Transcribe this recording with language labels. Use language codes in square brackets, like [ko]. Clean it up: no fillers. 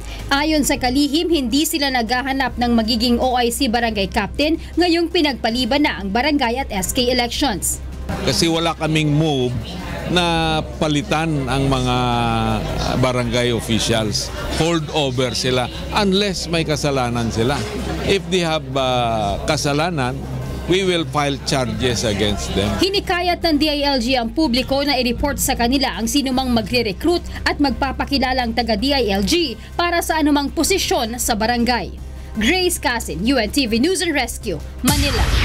[tl] Ayon sa kalihim, hindi sila naghahanap ng magiging OIC barangay captain ngayong pinagpaliban na ang barangay at SK elections. Kasi wala kaming move na palitan ang mga barangay officials. Hold over sila unless may kasalanan sila. [en] If they have kasalanan, we will file charges against them. [tl] Hinikayat ng DILG ang publiko na i-report sa kanila ang sinumang magre-recruit at magpapakilalang taga-DILG para sa anumang posisyon sa barangay. Grace Casin, UNTV News and Rescue, Manila.